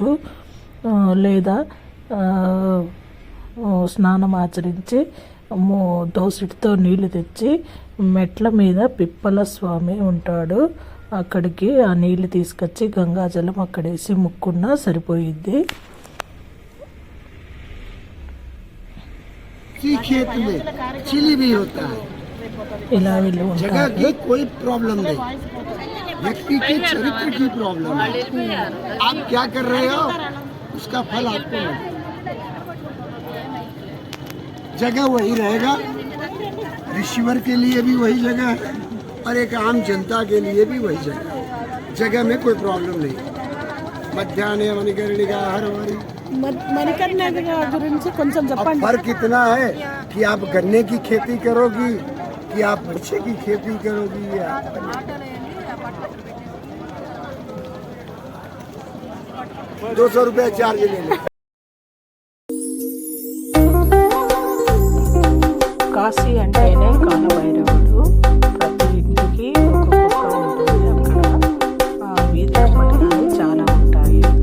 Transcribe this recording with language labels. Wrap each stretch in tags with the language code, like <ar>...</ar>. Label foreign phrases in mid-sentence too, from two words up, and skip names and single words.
<te>లేదా స్నానం ఆచరించి దోసిటితో నీళ్లు తెచ్చి మెట్ల మీద పిప్పల స్వామి ఉంటాడు, అక్కడికి ఆ నీళ్లు తీసుకొచ్చి గంగాజలం అక్కడేసి ముక్కున్నా సరిపోయిద్ది.</te> <hi>खेत में चिली भी होता है.</hi> <te>ఇలా వీళ్ళు</te> <hi>जगह की कोई प्रॉब्लम नहीं, व्यक्ति के चरित्र की प्रॉब्लम है. आप क्या कर रहे हो उसका फल आपको मिलेगा. जगह वही रहेगा, ऋषिवर के लिए भी वही जगह है और एक आम जनता के लिए भी वही जगह है. जगह में कोई प्रॉब्लम नहीं. मध्याह्न मणिकर्णिका हर वारी</hi> <te>మణికర్ణిక గురించి కొంచెం చెప్పండి.</te> <hi>फर्क इतना है कि आप गन्ने की खेती करोगी कि आप मिर्ची की खेती करोगी. या 200 रुपया चार्ज ले लो.</hi> <te>కాశీ అంటేనే కాలభైరవుడు. ప్రతి ఇంటికి ఒక కుక్క ఉంటుంది. అక్కడ వీధి మఠాలు చాలా ఉంటాయి.</te>